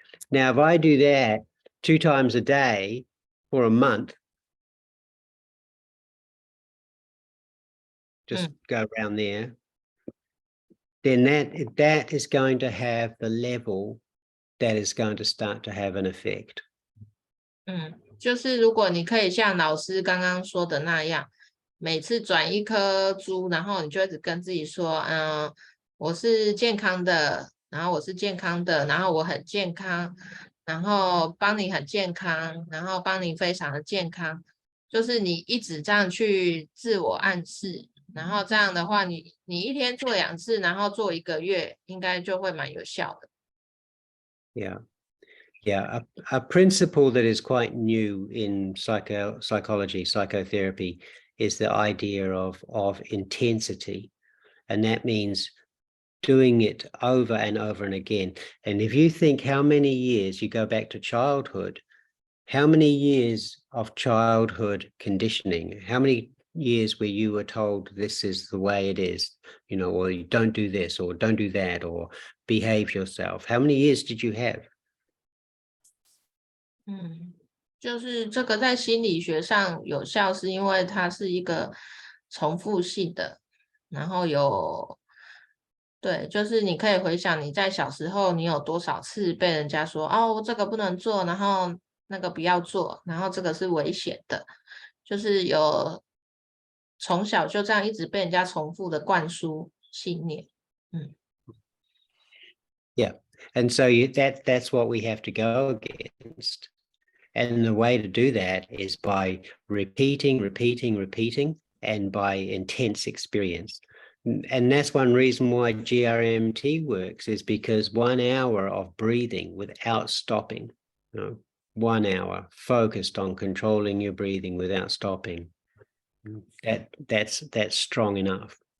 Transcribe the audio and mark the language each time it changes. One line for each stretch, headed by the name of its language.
English: Now, if I do that 2 times a day for a month, just go around there, then that is going to have the level that is going to start to have an effect.
Chinese: 就是如果你可以像老师刚刚说的那样，每次转一颗珠，然后你就一直跟自己说，我是健康的，然后我是健康的，然后我很健康，然后帮你很健康，然后帮你非常的健康，就是你一直这样去自我暗示，然后这样的话，你一天做2次，然后做1个月，应该就会蛮有效的。
English: Yeah. Yeah, a principle that is quite new in psychology, psychotherapy, is the idea of intensity. And that means doing it over and over and again. And if you think how many years you go back to childhood, how many years of childhood conditioning, how many years where you were told this is the way it is, or you don't do this or don't do that or behave yourself? How many years did you have?
Chinese: 就是这个在心理学上有效，是因为它是一个重复性的，然后对，就是你可以回想你在小时候你有多少次被人家说哦这个不能做，然后那个不要做，然后这个是危险的，就是有从小就这样一直被人家重复的灌输信念。
English: Yeah, and so that's what we have to go against. And the way to do that is by repeating, and by intense experience. And that's one reason why G.R.M.T works, is because 1 hour of breathing without stopping, 1 hour focused on controlling your breathing without stopping, that's strong enough.